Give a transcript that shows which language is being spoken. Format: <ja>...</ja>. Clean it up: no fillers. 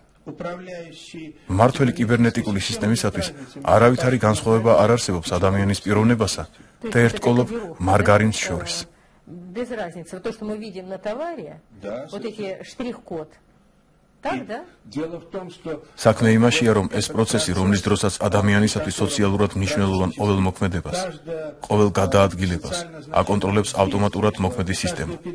<ka>მმართველი კიბერნეტიკული სისტემისათვის არავითარი განსხვავება არ არსებობს ადამიანის პიროვნებასა და ერთკოლობ მარგარინს შორის.</ka> <ru>Без разницы, то, что мы видим на товаре, вот эти штрих-код. Так, да?</ru> <ka>საქმე იმაშია, რომ ეს პროცესი, რომლის დროსაც ადამიანისათვის სოციალურად მნიშვნელოვან ყოველ მოქმედებას, ყოველ გადაადგილებას აკონტროლებს ავტომატურად მოქმედი სისტემა.</ka>